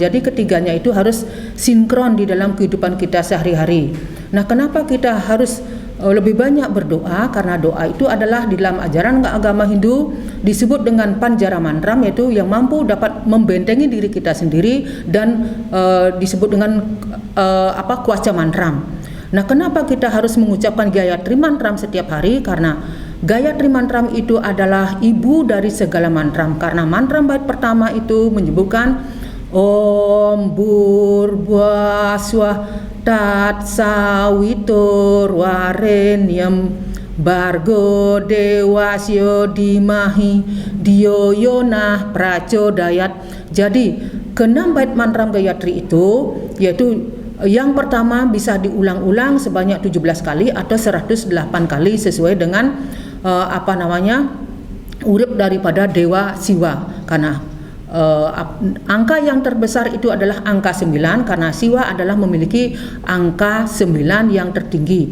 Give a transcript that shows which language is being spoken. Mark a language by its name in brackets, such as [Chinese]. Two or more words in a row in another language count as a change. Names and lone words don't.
[Indonesian] Jadi ketiganya itu harus sinkron di dalam kehidupan kita sehari-hari. Nah, kenapa kita harus lebih banyak berdoa? Karena doa itu adalah di dalam ajaran agama Hindu disebut dengan panjara mantram, yaitu yang mampu dapat membentengi diri kita sendiri, dan disebut dengan kuaca mantram. Nah, kenapa kita harus mengucapkan Gayatri Mantram setiap hari? Karena Gayatri Mantram itu adalah ibu dari segala mantram, karena mantram bait pertama itu menyebutkan [Sanskrit] ॐ भूर्भुवस्वः तत् सवितुर् वरेण्यं भर्गो देवस्य धीमहि धियो योनः प्रचोदयात्. [Indonesian] Jadi Keenam bait mantram Gayatri itu yaitu yang pertama bisa diulang-ulang sebanyak 17 kali atau 108 kali sesuai dengan urip daripada Dewa Siwa. Karena angka yang terbesar itu adalah angka 9 karena Siwa adalah memiliki angka 9 yang tertinggi.